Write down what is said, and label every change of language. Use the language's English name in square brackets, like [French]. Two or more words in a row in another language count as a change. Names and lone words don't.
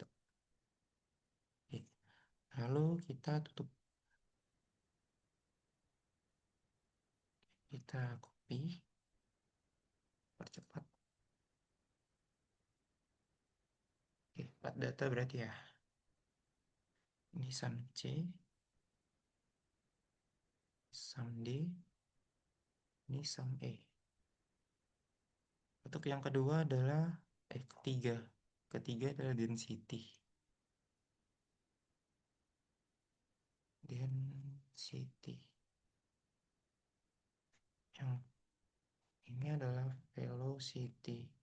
[Indonesian] Oke. Lalu kita tutup. Kita copy. Percepat. Oke, 4 data berarti ya. Ini sum C, sum D, ini sum E. Untuk yang kedua adalah ketiga. Ketiga adalah density. Density. Yang ini adalah velocity.